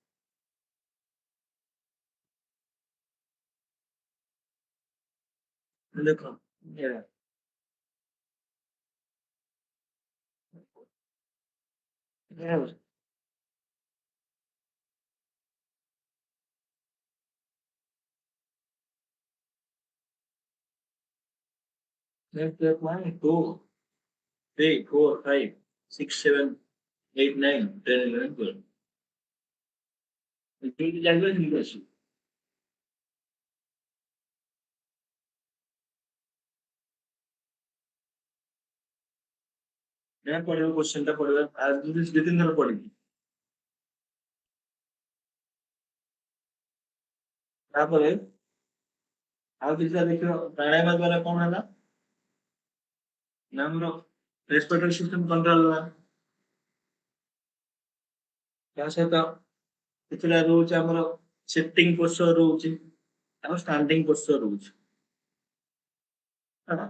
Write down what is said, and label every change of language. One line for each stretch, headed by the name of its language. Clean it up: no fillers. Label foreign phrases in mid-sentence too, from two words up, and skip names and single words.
Bangla: দেখো, এরা এরা step 1, 2, 3, 4, 5, 6, 7, 8, 9, 10, 11, 12. এই জায়গায় ঠিক আছে। পরের কোশ্চেনটা পড়বে আর দুই তিন ধরে পড়ি।
Odia: ତାପରେ ଆଉ କିଛିଟା ଦେଖିବ ପ୍ରାଣାୟାମ ଦ୍ଵାରା କଣ ହେଲା ନା ଆମର
English: respiratory system
Odia: କଣ୍ଟ୍ରୋଲ ହେଲା। ତା ସହିତ କିଛିଟା ରହୁଛି ଆମର
English: sitting posture
Odia: ରହୁଛି ଆଉ
English: standing posture
Odia: ରହୁଛି ହେଲା।